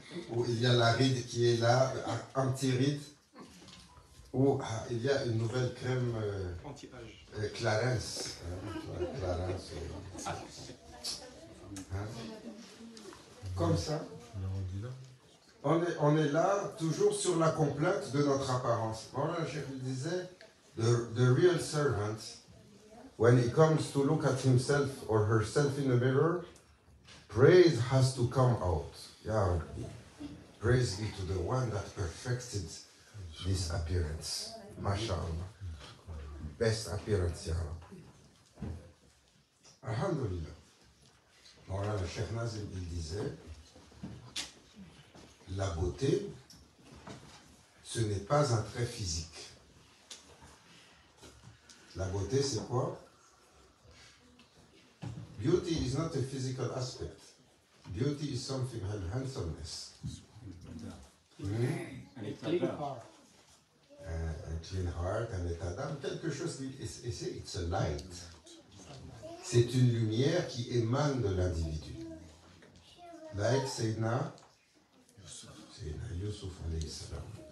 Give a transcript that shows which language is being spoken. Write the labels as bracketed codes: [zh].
[fr] Ou il y a la ride qui est là, anti-ride. Ou il y a une nouvelle crème Anti-âge. Clarence. Clarence. Comme ça. On est là, toujours sur la complainte de notre apparence. Voilà, je disais, [en] the real servant, when he comes to look at himself or herself in the mirror, praise has to come out. Ya Rabbi. Praise be to the one that perfected this appearance. MashaAllah. Best appearance, Ya Rabbi. Alhamdulillah. [fr] Voilà, le Cheikh Nazim, il disait, la beauté, ce n'est pas un trait physique. La beauté, c'est quoi? [en] Beauty is not a physical aspect. Beauty is something, handsomeness. A clean heart. [fr] Un [en] clean heart, [fr] un état d'âme, quelque chose qui... [en] It's a light. [fr] C'est une lumière qui émane de l'individu. [en] Like Sayyidina Yusuf alayhi salam.